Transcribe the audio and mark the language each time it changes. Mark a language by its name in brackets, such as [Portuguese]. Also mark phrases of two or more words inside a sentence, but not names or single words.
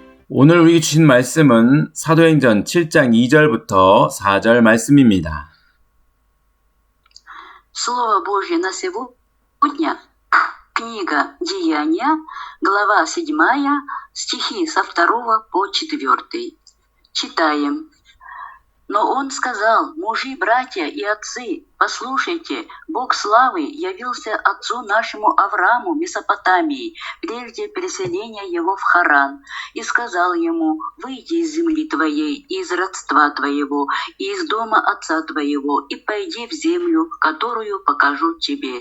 [Korean] 오늘 우리 주신 말씀은 사도행전 7장 2절부터 4절 말씀입니다. [Russian] Слово Божье на сегодня, книга Деяния, глава 7, стихи со 2 по 4. Читаем. Но он сказал: мужи, братья и отцы, послушайте, Бог славы явился отцу нашему Аврааму в Месопотамии, прежде переселения его в Харан, и сказал ему: выйди из земли твоей, и из родства твоего, и из дома отца твоего, и пойди в землю, которую покажу тебе.